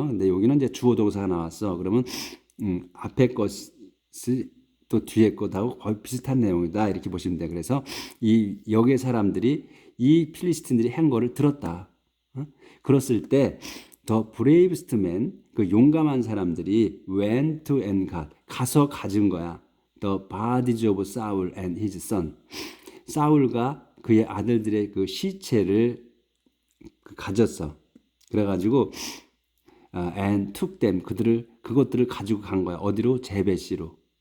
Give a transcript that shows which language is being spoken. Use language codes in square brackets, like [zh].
[ko] 근데 여기는 이제 주어 동사가 나왔어. 그러면 앞에 것이 또 뒤에 것하고 거의 비슷한 내용이다. 이렇게 보시면 돼. 그래서 여기의 사람들이 이 필리스틴들이 한 거를 들었다. 그랬을 때 [en] The bravest man, [ko] 그 용감한 사람들이 [en] went and [ko] 가서 가진 거야. [en] The bodies of Saul and his son. [ko] 사울과 그의 아들들의 그 시체를 가졌어. 그래가지고 [en] and took them, [ko] 그것들을 가지고 간 거야. 어디로? 제베시로.